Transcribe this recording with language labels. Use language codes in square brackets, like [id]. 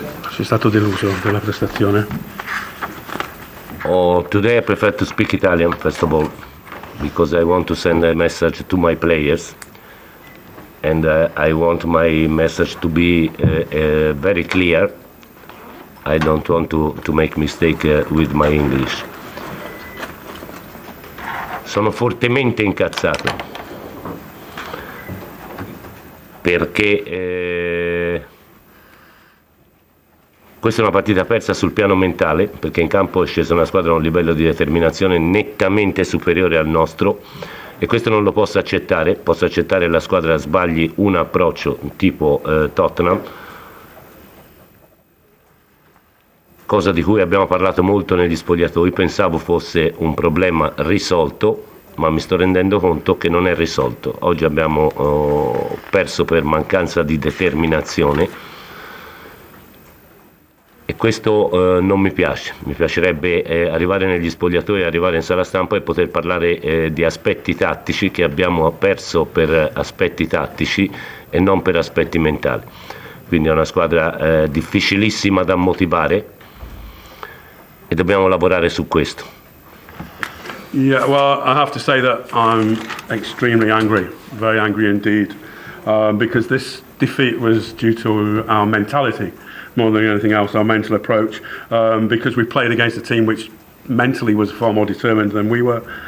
[it] Sei stato deluso dalla prestazione? [en] Today I prefer to speak Italian first of all, because I want to send a message to my players, and I want my message to be very clear. I don't want to make mistake with my English. [it] Sono fortemente incazzato perché questa è una partita persa sul piano mentale, perché in campo è scesa una squadra a un livello di determinazione nettamente superiore al nostro, e questo non lo posso accettare. Posso accettare che la squadra sbagli un approccio tipo Tottenham, cosa di cui abbiamo parlato molto negli spogliatoi. Pensavo fosse un problema risolto, ma mi sto rendendo conto che non è risolto. Oggi abbiamo perso per mancanza di determinazione, e questo non mi piace. Mi piacerebbe arrivare negli spogliatoi, arrivare in sala stampa e poter parlare di aspetti tattici, che abbiamo perso per aspetti tattici e non per aspetti mentali. Quindi è una squadra difficilissima da motivare, e dobbiamo lavorare su questo. [en] Yeah, well, I have to say that I'm extremely angry, very angry indeed, because this defeat was due to our mentality more than anything else, our mental approach, because we played against a team which mentally was far more determined than we were.